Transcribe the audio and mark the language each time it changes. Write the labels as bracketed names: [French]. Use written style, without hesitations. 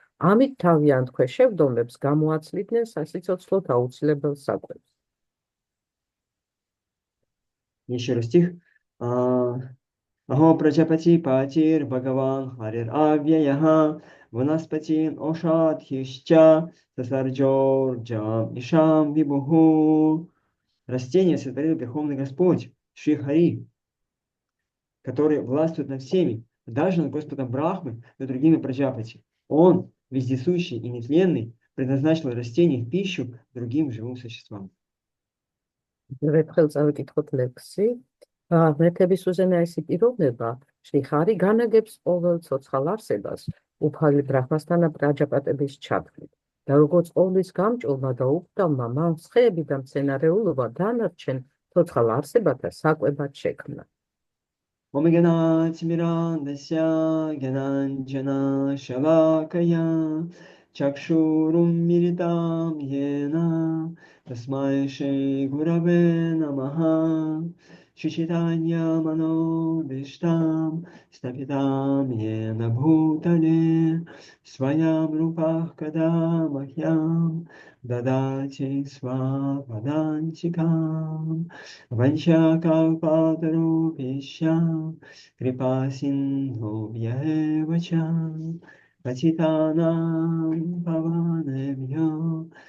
[Georgian] ამით თავიანთ ქვეშევრდომებს გამოაცლიდნენ სასიცოცხლოდ აუცილებელ საკვებს. [Russian] Еще раз стих. [Sanskrit] Аго Прачапати Патир Бхагаван Харир Авьяяха Ванаспатин Ошат Хища Сасарджорджам Ишам Вибуху. [Russian] Растение сотворил Верховный Господь, Шри Хари, который властвует над всеми, даже над Господом Брахмы и другими Праджапати. Он, вездесущий и нетленный, предназначил растение в пищу другим живым существам. [Georgian] ერთხელ წავიკითხოთ ლექსი. ღმერთების უზენაესი პიროვნება, შრი ხარი განაგებს ყოველ ცოცხალ არსებას, უფალი ბრაჰმასთან პრაჯაპატების ჩათვლით. და როგორც ყოვლის გამჭოლმა და უხდავმა მან სხეები და მცენარეულობა დანარჩენ ცოცხალ არსებათა საკვებად შექმნა. [Sanskrit] Омегана Тимирандася Гянанджана Шалакая Чакшурум Миритам Йена Тасмай Шри Гураве Намаха Шичитанья Манобиштам Стапитам Йена Бхутале Своям Рупах Кадамахьям Дадати Свападантикам Ванчакалпатрупишям Крипасиндхубьявачам Патитанам Паванебьо